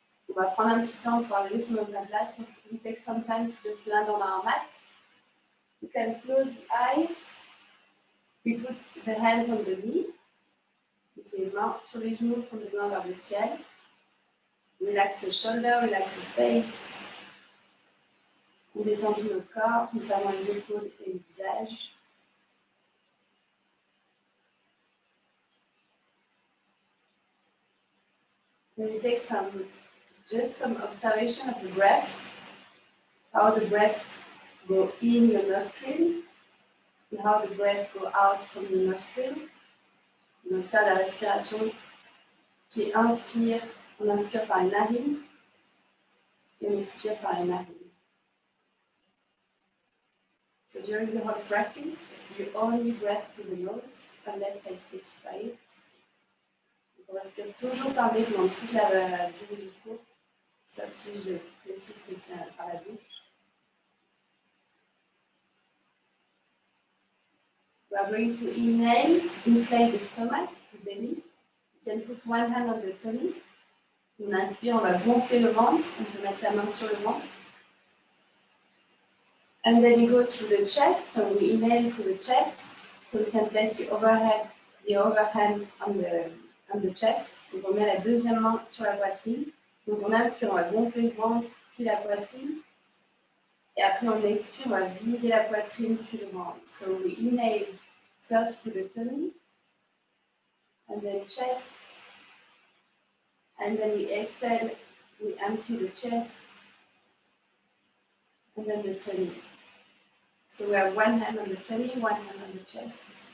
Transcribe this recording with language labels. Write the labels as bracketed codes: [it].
[fr] On va prendre un petit temps pour arriver sur notre matelas, [en] so we take some time to just land on our mats. You can close the eyes, we put the hands on the knee, [fr] les mains sur les genoux, prendre les mains vers le ciel. [en] Relax the shoulder, relax the face. [fr] On détend tout notre corps, notamment les épaules et le visage. [en] Then we take some observation of the breath, how the breath go in your nostril, and how the breath go out from your nostril. [fr] On observe la respiration qui inspire, on inspire par les narines et on expire par les narines. [en] So during the whole practice, you only breathe through the nose, unless I specify it. [fr] On respire toujours par les pendant toute la durée du cours, sauf si je précise que c'est par la bouche. [en] We are going to inhale, inflate the stomach, the belly. You can put one hand on the tummy. [fr] On inspire, on va gonfler le ventre. On peut mettre la main sur le ventre. [en] And then you go through the chest. So we inhale through the chest. So we can place the overhand on the chest. [fr] Donc on met la deuxième main sur la poitrine. Donc on inspire, on va gonfler le ventre, puis la poitrine. Et après on expire, on va vider la poitrine, puis le ventre. [en] So we inhale first through the tummy, and then chest. And then we exhale, we empty the chest, and then the tummy. So we have one hand on the tummy, one hand on the chest.